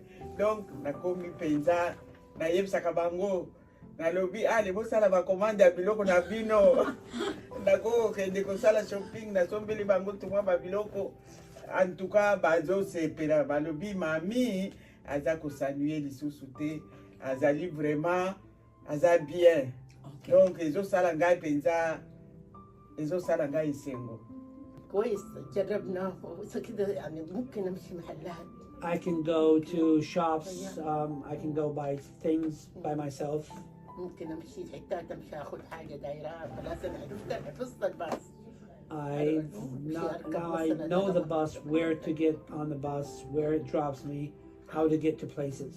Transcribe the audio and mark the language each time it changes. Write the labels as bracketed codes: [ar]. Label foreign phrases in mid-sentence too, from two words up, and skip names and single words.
[ln] donc nakomi mpenza nayebisaka bango nalobi ale bosala bakomande ya biloko na bino nakokende kosala shopping nasombeli bango tumwa babiloko [fr] en tout cas [ln] bazosepela balobi mami aza kosanue lisusu te azali vraiment aza bien donc ezosala ngai mpenza ezosala ngai esengo [en] I can go to shops. I can go buy things by myself. Now I know the bus, where to get on the bus, where it drops me, how to get to places.